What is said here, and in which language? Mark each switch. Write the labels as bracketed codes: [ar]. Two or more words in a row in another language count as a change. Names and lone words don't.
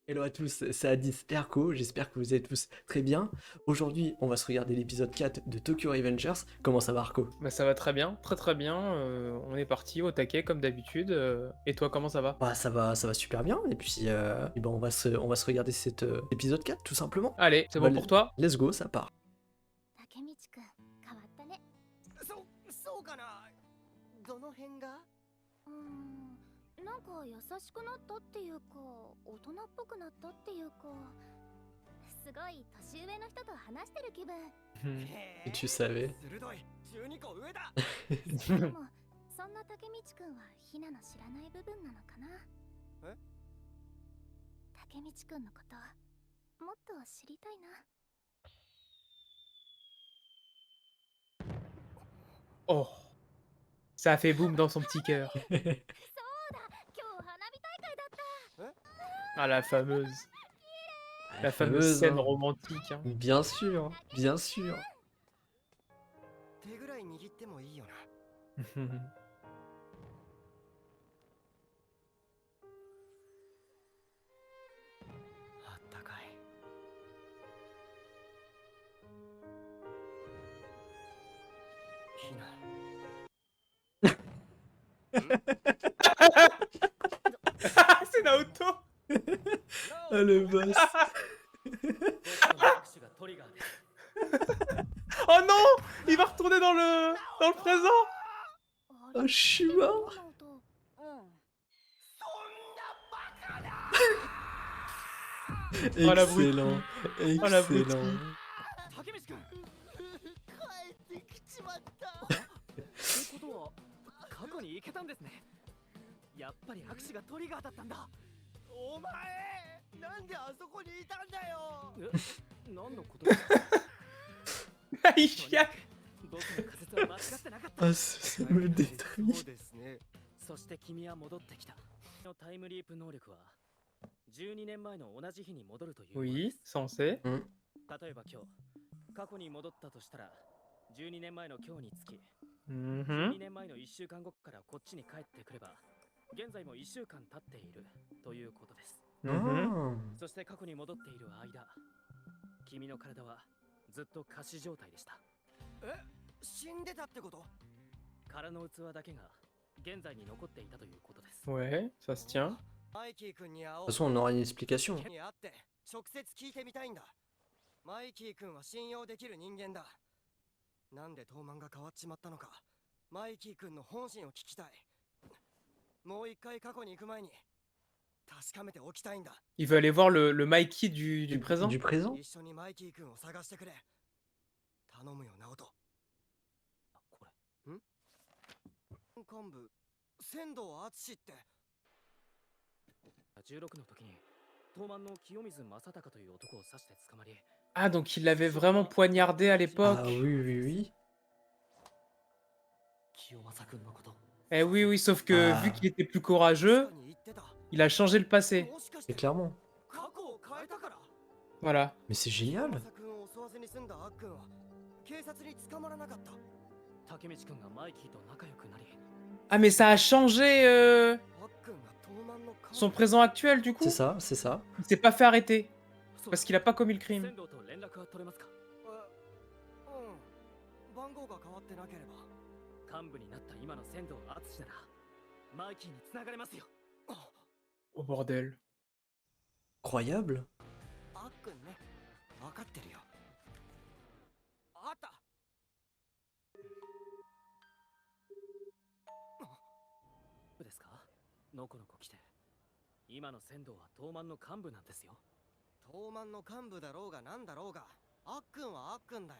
[fr] Hello à tous, c'est Adis et Arco, j'espère que vous êtes tous très bien. Aujourd'hui, on va se regarder l'épisode 4 de Tokyo Revengers. Comment ça va Arco? Bah ça va très très bien, on est parti au taquet comme d'habitude, et toi comment ça va? Bah ça va super bien, et puis ben, on va se regarder cet épisode 4 tout simplement. Allez, c'est Bah, bon pour toi? [en] let's go, [fr] ça part. [ja] 竹道くん変わったね。そうかな。どの辺が？なんか優しくなったっていうか大人っぽくなったっていうかすごい年上の人と話してる気分。 [fr] Et tu savais. [ja] 鋭い。12個上だ。でもそんな竹道くんはひなの知らない部分なのかな。え？竹道くんのこともっと知りたいな。 [fr] Oh, ça a fait boum dans son petit cœur. [ja] そうだ、今日花火大会だった。 [fr] Ah la fameuse La scène hein. romantique, hein. Bien sûr, bien sûr. [ja] 手ぐらい握ってもいいよな。あったかい。ひな。 [fr] C'est Naoto. Ah le boss. [ja] 拍手がトリガーで。 [fr] Oh non, il va retourner dans le présent. あ、je suis mort. [ja] そんなバカな。 [fr] Oh la brute. Excellent, Oh la brute. excellent. [ja] 竹道くん。帰ってきちまった。ってことは過去に行けたんですね。やっぱり拍手がトリガーだったんだ。お前なんであそこにいたんだよ。何のことですか。 [fr] Il chiale. [ja] 僕の仮説は間違ってなかった。 [fr] Ah, ça me détruit. [ja] そうですね。そして君は戻ってきた。のタイムリープ能力は12年前の同じ日に戻るというもので [fr] Oui, [ja] す。 [fr] censé. [ja] 例えば今日過去に戻ったとしたら12年前の今日につき Mhm. 12年前の1週間後からこっちに帰ってくれば現在も1週間経っているということです。 Mhm. Ah. そして過去に戻っている間君の体はずっと仮死状態でした。え、死んでたってこと？殻の器だけが現在に残っていたということです。 [fr] Ouais, ça se tient. [ja] マイキー君に会おう。 [fr] De toute façon, on aura une explication. [ja] に会って直接聞いてみたいんだ。マイキー君は信用できる人間だ。なんで東満が変わっちまったのか、マイキー君の本心を聞きたい。もう一回過去に行く前に確かめておきたいんだ。 [fr] Il veut aller voir le Mikey du présent. Du présent? [ja] 一緒にマイキー君を探してくれ。頼むよ、ナオト。これ。ん？幹部、仙道敦って。16の時に東満の清水正隆という男を刺して捕まり。 [fr] Ah, donc il l'avait vraiment poignardé à l'époque. Ah oui, oui, oui. [ja] 清正君のこと。 [fr] Eh oui, oui, sauf que Ah. vu qu'il était plus courageux, il a changé le passé. Et clairement. Voilà. Mais c'est génial. Ah, mais ça a changé son présent actuel du coup. C'est ça, c'est ça. Il s'est pas fait arrêter parce qu'il a pas commis le crime. [ja] 幹部になった今の仙道敦ならマイキーに繋がれますよ。 [fr] Oh bordel. Incroyable. [ja] あっくんね、分かってるよ。あった。ですか？のこのこ来て。今の仙道は東満の幹部なんですよ。東満の幹部だろうがなんだろうが、あっくんはあっくんだよ。